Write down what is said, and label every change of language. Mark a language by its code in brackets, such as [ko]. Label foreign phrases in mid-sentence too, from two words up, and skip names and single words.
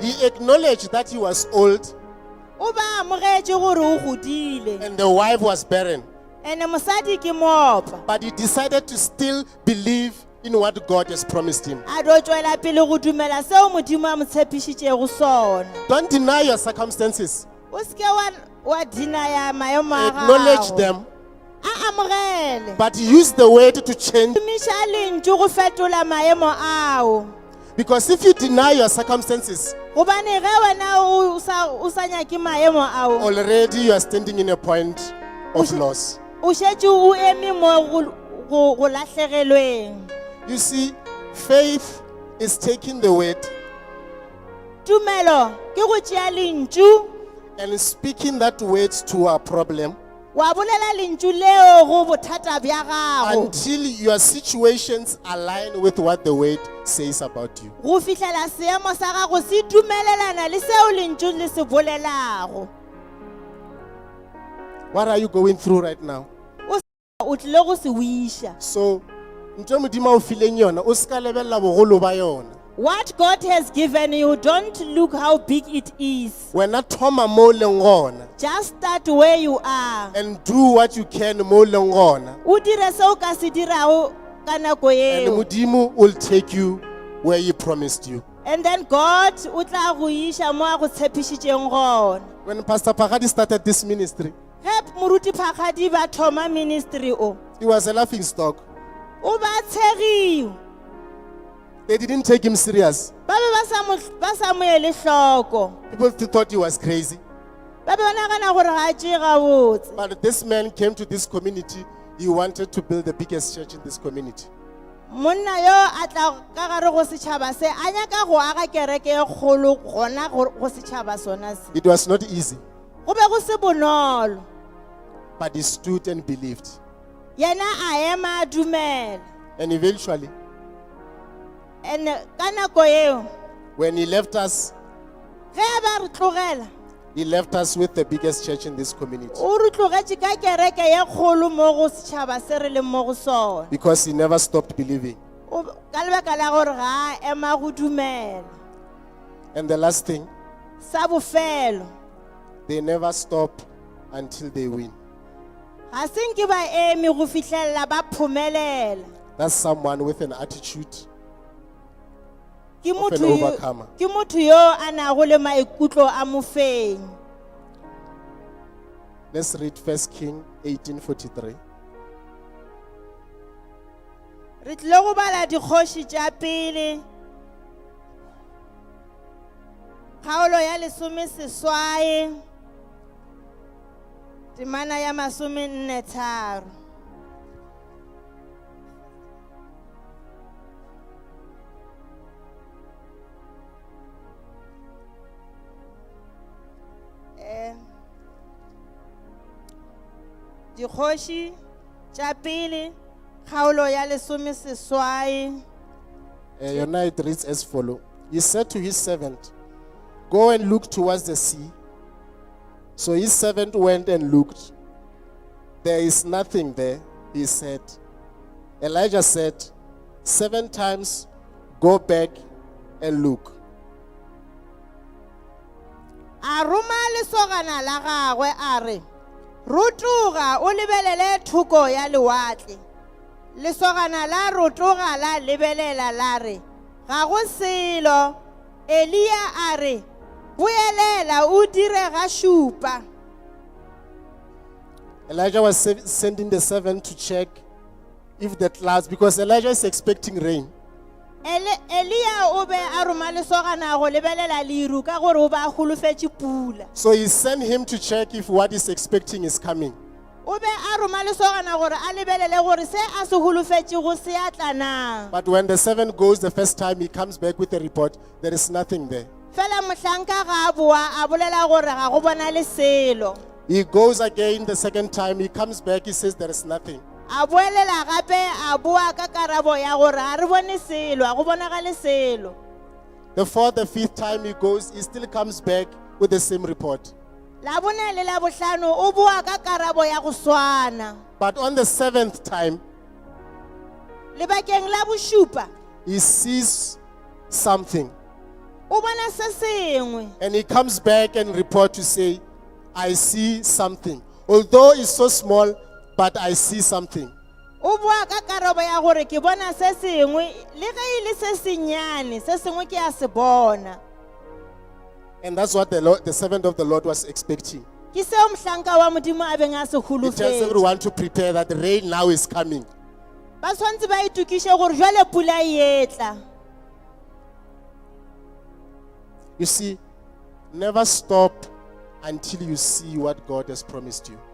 [en] He acknowledged that he was old [nso] O ba amogetše gore o godile. [en] and the wife was barren. [nso] Ene mosadi ke mopa. [en] But he decided to still believe in what God has promised him. [nso] A do tšwela pele go dumela seo modimo a mo tshepišitšego sona. [en] Don't deny your circumstances. [nso] O seke wa deny maemo a [en] Acknowledge [nso] gago. [en] them, [nso] A amogele. [en] but use the word to change. [nso] Šomiša lentšu go fetola maemo ao. [en] Because if you deny your circumstances, [nso] Gobane ge wena o sa nyake maemo ao, [en] already you are standing in a point of loss. [nso] o šetše o eme mo go lahlegelweng. [en] You see, faith is taking the word [nso] Tumelo ke go tšea lentšu [en] and speaking that word to a problem [nso] wa bolela lentšu leo go bothata bja gago [en] until your situations align with what the word says about you. [nso] go fihlela seemo sa gago se dumelelana le seo lentšu le se bolelago. [en] What are you going through right now? [nso] O tlile go se wiša. So, ntho modimo o fileng yona, o ska lebella bogolo ba yona. [en] What God has given you, don't look how big it is. [nso] Wena thoma mo leng gona [en] Just start where you are. and do what you can [nso] mo leng gona. O dire seo ka se dirago ka nako [en] And [nso] eo. [en] modimo will take you where he promised you. And then God [nso] o tla go iša mo a go tshepišitšeng gona. [en] When Pastor Pagadi started this ministry, [nso] Ge moruti Phakadi ba thoma ministry o, [en] he was a laughing stock. [nso] o ba tshegiwa. [en] They didn't take him serious. [nso] Ba be ba sa mo ele hloko. [en] People thought he was crazy. [nso] Ba be ba nagana gore ga a tšee gabotse. [en] But this man came to this community. He wanted to build the biggest church in this community. [nso] Monna yo a tla ka gare go setšhaba se a nyaka go aga kereke e kgolo gona go setšhaba sona se. [en] It was not easy, [nso] Go be go se bonolo. [en] but he stood and believed. [nso] Yena a ema a dumela. [en] And eventually, [nso] And ka nako eo, [en] when he left us, [nso] ge ba re tlogela, [en] he left us with the biggest church in this community [nso] o re tlogetše ka kereke ye kgolo mo go setšhaba se re leng mo go sona. [en] because he never stopped believing. [nso] Ka lebaka la gore ga a ema go dumela. [en] And the last thing, [nso] Sa bofelo, [en] they never stop until they win. [nso] ga se nke ba eme go fitlhelela ba phomelela. [en] That's someone with an attitude [nso] Ke [en] of an [nso] motho yo- [en] overcomer. [nso] ke motho yo a nago le maikutlo a mofenyi. [en] Let's read 1 King 18:43. [nso] Re tlile go bala dikgoši tša pele, kgaolo ya 18, temana ya 43. Dikgoši tša pele, kgaolo ya 18. [en] Your night reads as follows. He said to his servant, "Go and look towards the sea." So his servant went and looked. There is nothing there. Elijah said, 7 times go back and look. [nso] A roma lesogana la gagwe a re, rotoga o lebelele thoko ya lewatle. Lesogana la rotoga la lebelela la re, ga go selo. Elia a re, boelela o dire ga šupa. [en] Elijah was sending the servant to check if the clouds, because Elijah is expecting rain. [nso] Elia o be a roma lesogana go lebelela liru ka gore o ba holofetse pula. [en] So he sent him to check if what he's expecting is coming. [nso] O be a roma lesogana gore a lebelele gore se a se holofetšego se a tla na. [en] But when the servant goes the first time, he comes back with a report, there is nothing there. [nso] Fela mohlanka ga a boa a bolela gore ga go bona le selo. [en] He goes again the second time, he comes back, he says there is nothing. [nso] A boelela gape a boa ka karabo ya gore a re bone selo, a go bonagale selo. [en] The fourth, the fifth time he goes, he still comes back with the same report. [nso] La bone le la bohlano o boa ka karabo ya go swana. [en] But on the 7th time, [nso] Lebakeng la bošupa [en] he sees something. [nso] o bona se sengwe. [en] And he comes back and report to say, I see something. Although it's so small, but I see something. [nso] O boa ka karabo ya gore ke bona se sengwe le ge ile se senyane se sengwe ke a se bona. [en] And that's what the servant of the Lord was expecting. [nso] Ke seo mohlanka wa modimo a beng a se [en] He tells [nso] holofetse. [en] everyone to prepare that the rain now is coming. [nso] Ba tshwantse ba itukiše gore jwale pula e etla. [en] You see, never stop until you see what God has promised you.